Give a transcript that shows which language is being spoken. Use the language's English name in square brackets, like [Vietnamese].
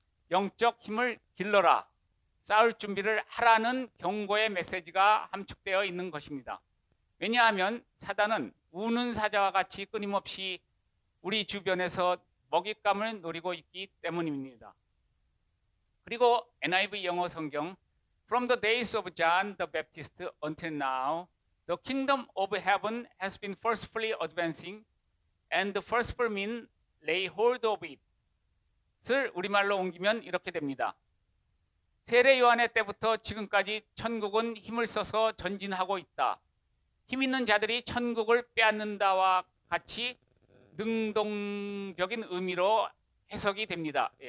[Korean] 영적 힘을 길러라. 싸울 준비를 하라는 경고의 메시지가 함축되어 있는 것입니다. 왜냐하면 사단은 우는 사자와 같이 끊임없이 우리 주변에서 먹잇감을 노리고 있기 때문입니다. 그리고 NIV 영어 성경 [English] From the days of John the Baptist until now, the kingdom of heaven has been forcefully advancing, and the forceful men lay hold of it. [Korean] 을 우리말로 옮기면 이렇게 됩니다. 세례 요한의 때부터 지금까지 천국은 힘을 써서 전진하고 있다. 힘 있는 자들이 천국을 빼앗는다와 같이 능동적인 의미로 해석이 됩니다.